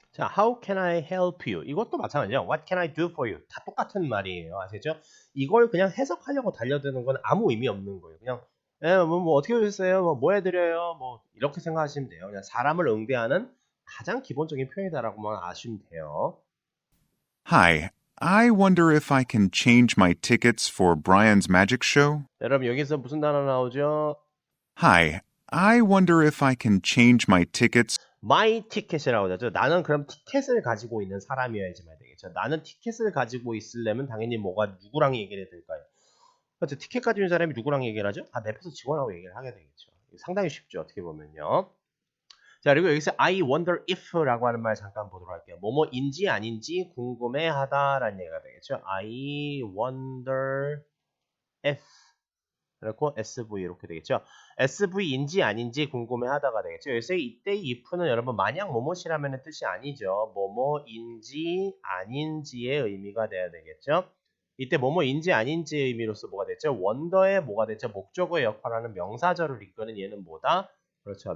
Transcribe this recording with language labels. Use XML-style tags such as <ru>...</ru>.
<en>자, how can I help you? 이것도 마찬가지죠. What can I do for you?</en> <ko>다 똑같은 말이에요. 아시죠? 이걸 그냥 해석하려고 달려드는 건 아무 의미 없는 거예요. 그냥 뭐 어떻게 오셨어요? 뭐 해드려요? 뭐 이렇게 생각하시면 돼요. 그냥 사람을 응대하는 가장 기본적인 표현이다라고만 아시면 돼요.</ko> <en>Hi, I wonder if I can change my tickets for Brian's magic show?</en> <ko>여러분 여기서 무슨 단어 나오죠?</ko> <en>Hi, I wonder if I can change my tickets.</en> <ko>my ticket이라고 하죠. 나는 그럼 티켓을 가지고 있는 사람이어야지만 되겠죠. 나는 티켓을 가지고 있으려면 당연히 누구랑 얘기를 해야 될까요? 그렇죠. 티켓 가지고 있는 사람이 누구랑 얘기를 하죠? 매표소 직원하고 얘기를 하게 되겠죠. 상당히 쉽죠. 어떻게 보면요. 자, 그리고 여기서 I wonder if라고 하는 말 잠깐 보도록 할게요. 뭐뭐인지 아닌지 궁금해하다라는 얘기가 되겠죠. I wonder if 그렇고 SV 이렇게 되겠죠. SV인지 아닌지 궁금해하다가 되겠죠. 여기서 이때 if는 여러분 마냥 뭐뭐시라면 뜻이 아니죠. 뭐뭐인지 아닌지의 의미가 돼야 되겠죠. 이때 뭐뭐인지 아닌지의 의미로서 뭐가 됐죠? wonder의 뭐가 됐죠? 목적어의 역할하는 명사절을 이끄는 얘는 뭐다? 그렇죠.</ko>